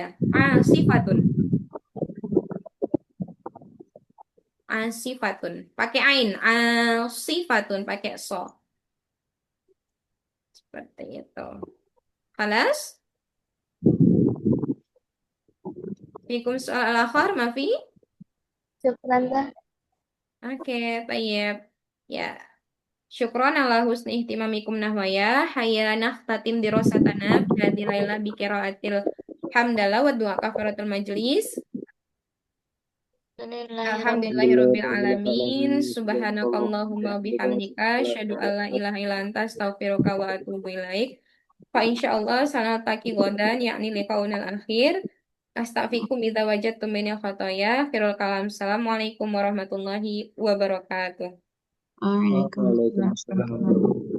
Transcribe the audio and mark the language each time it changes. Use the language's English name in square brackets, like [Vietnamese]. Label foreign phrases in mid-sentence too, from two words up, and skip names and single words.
[Arabic] عاصفة عاصفة. [Indonesian] Pakai ain. Asifatun. Pakai so. Seperti itu. [Arabic] خلاص؟ فيكم سؤال الآخر، مافي? Syukran dah. [Indonesian] Oke, baik. Ya. [Arabic] شكرا على حسن اهتمامكم نحوي هيا نختتم دراستنا بهذه الليلة بقراءة الحمدلة ودعاء كفارة المجلس. الحمد لله رب العالمين. سبحانك اللهم وبحمدك أشهد أن لا إله إلا أنت أستغفرك وأتوب إليك. فإن شاء الله سنلتقي غدا يعني لقاءنا الآخر. أستغفركم إذا وجدتم مني خطايا. Firul kalam. السلام عليكم ورحمة الله وبركاته. Waalaikumsalam. Waalaikumsalam.